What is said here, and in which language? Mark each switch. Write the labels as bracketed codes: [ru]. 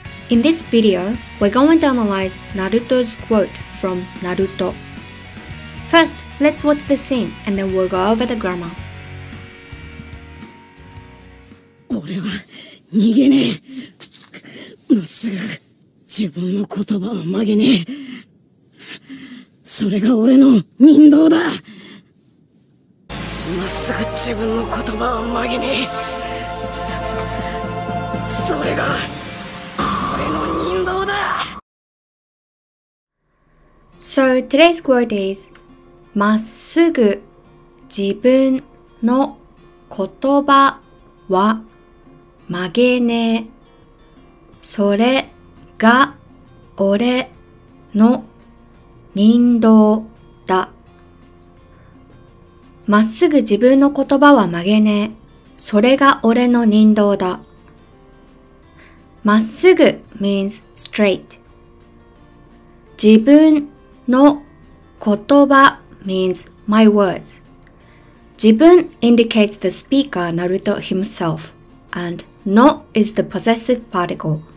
[en] In this video, we're going to analyze Naruto's quote from Naruto. First, let's watch the scene and then we'll go over the grammar. [ja] 俺は逃げねえ。まっすぐ自分の言葉は曲げねえ。それが俺の忍道だ。まっすぐ自分の言葉は曲げねえ。それが俺の忍道だ。 [en] So today's quote is [ja] まっすぐ自分の言葉は曲げねえ。それが俺の忍道だ。まっすぐ自分の言葉は曲げねえ。それが俺の忍道だ。 [en] まっすぐ means straight. 自分の言葉 means my words. 自分 indicates the speaker Naruto himself, and no is the possessive particle.